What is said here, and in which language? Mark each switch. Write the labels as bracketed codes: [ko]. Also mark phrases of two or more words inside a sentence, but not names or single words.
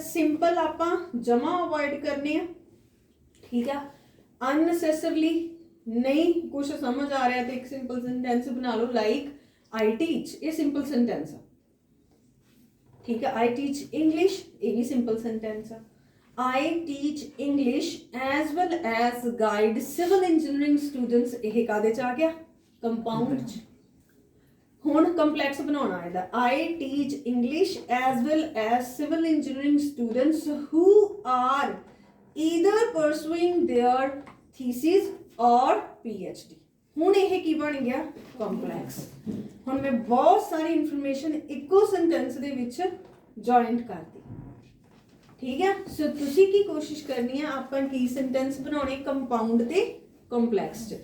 [pa] ਸਿੰਪਲ ਆਪਾਂ ਜਮਾ ਅਵੋਇਡ ਕਰਨੇ ਆ, ਠੀਕ ਹੈ। ਅਨਨੈਸੈਸਰਲੀ ਨਹੀਂ ਕੁਝ ਸਮਝ ਆ ਰਿਹਾ ਤੇ ਇੱਕ [en] simple sentence [pa] ਬਣਾ ਲਓ, [en] like I teach, [pa] ਇਹ [en] simple sentence [pa] ਆ, ਠੀਕ ਹੈ। [en] I teach English, [pa] ਇਹ ਵੀ [en] simple sentence ਆ। I teach English as well as guide civil engineering students, [pa] ਇਹ ਕਾਦੇ ਚ ਆ ਗਿਆ, ਕੰਪਾਊਂਡ ਚ। ਹੁਣ ਕੰਪਲੈਕਸ ਬਣਾਉਣਾ ਇਹਦਾ, [en] I teach English as well as civil engineering students who are either pursuing their thesis or PhD। [pa] ਹੁਣ ਇਹ ਕੀ ਬਣ ਗਿਆ, ਕੰਪਲੈਕਸ। ਹੁਣ ਮੈਂ ਬਹੁਤ ਸਾਰੀ ਇਨਫੋਰਮੇਸ਼ਨ ਇੱਕੋ [en] sentence de [pa] ਵਿੱਚ ਜੁਆਇੰਟ ਕਰਤੀ, ਠੀਕ ਹੈ। ਸੋ ਤੁਸੀਂ ਕੀ ਕੋਸ਼ਿਸ਼ ਕਰਨੀ ਹੈ, ਆਪਾਂ ਕੀ ਸੈਂਟੈਂਸ ਬਣਾਉਣੇ, ਕੰਪਾਊਂਡ ਤੇ ਕੰਪਲੈਕਸ 'ਚ।